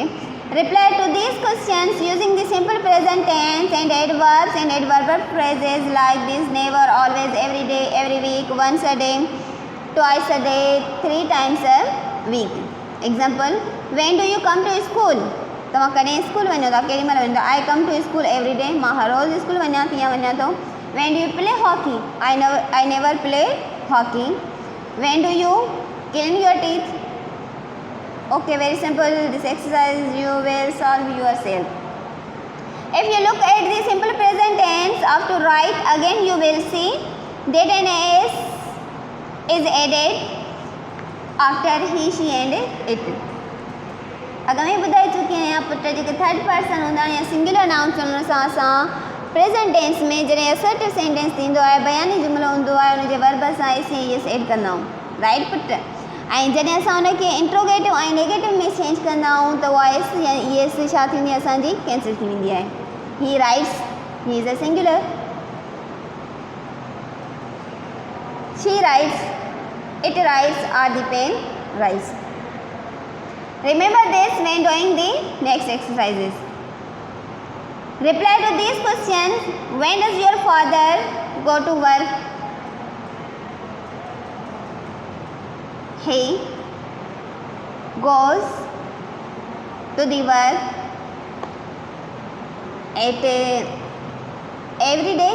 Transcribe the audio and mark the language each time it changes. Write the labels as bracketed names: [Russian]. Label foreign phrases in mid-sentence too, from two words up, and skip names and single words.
[English] Reply to these questions using the simple present tense and adverbs and adverbial phrases like this: never, always, every day, every week, once a day, twice a day, 3 times a week. Example: when do you come to school? [Sindhi] तव्हां कॾहिं स्कूल वञो था, केॾी महिल वञो था? [English] I come to school every day, [Sindhi] मां हर रोज़ु स्कूल वञा थी या वञा थो। [English] When do you play hockey? I never play hockey. When do you clean your teeth? Okay, very simple, this exercise you will solve yourself. If you look at the simple present tense of to write, again you will see Did and is added after he, she and it. [Sindhi] अगर मैं ॿुधाए चुकी आहियां पुट जेके [English] third person [Sindhi] हूंदा या [English] singular noun [Sindhi] चवण सां असां [English] present tense [Sindhi] में जॾहिं [English] assertive sentence [Sindhi] थींदो आहे बयानी जुमिलो हूंदो आहे उनजे वर्ब सां एस ऐं एस एड कंदा आहियूं, राइट पुट। ऐं जॾहिं असां उनखे इंट्रोगेटिव ऐं नेगेटिव में चेंज कंदा आहियूं त उहा एस या ई एस छा थींदी आहे असांजी कैंसिल थी वेंदी आहे। [English] He writes, he is a singular. She writes, it writes, or the pen writes. Remember this when doing the next exercises. Reply to these questions. When does your father go to work? He goes to the work at every day.